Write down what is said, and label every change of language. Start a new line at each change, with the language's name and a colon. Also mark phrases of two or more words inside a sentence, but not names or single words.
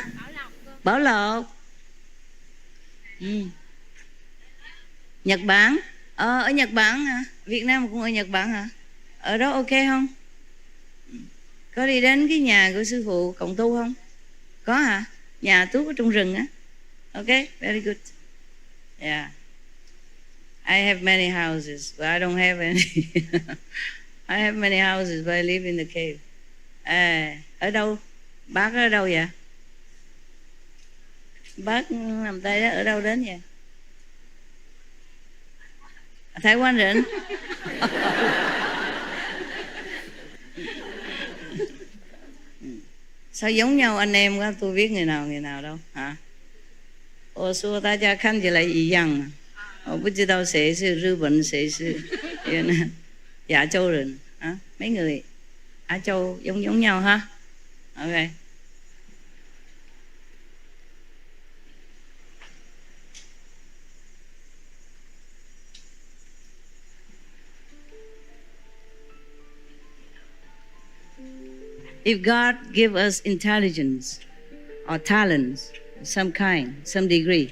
Vietnamese: Bảo Lộc. Nhật Bản? Ở Nhật Bản hả? Việt Nam cũng ở Nhật Bản hả? Ở đó ok không? Có đi đến cái nhà của sư phụ Cộng Tu không? Có hả? Nhà Tú ở trong rừng á.
English: Okay, very good. Yeah. I have many houses, but I don't have any. I have many houses, but I live in the cave.
Vietnamese: Ở đâu? Bác ở đâu vậy? Bác nằm tay đó ở đâu đến vậy? Thái Quan Rịnh. Sao giống nhau anh em quá, tôi biết người nào đâu hả?
Chinese: 我说大家看起来一样我不知道谁是日本谁是越南亚洲人
Vietnamese: mấy người Á Châu giống nhau ha Ok
English: If God give us intelligence or talents some kind, some degree.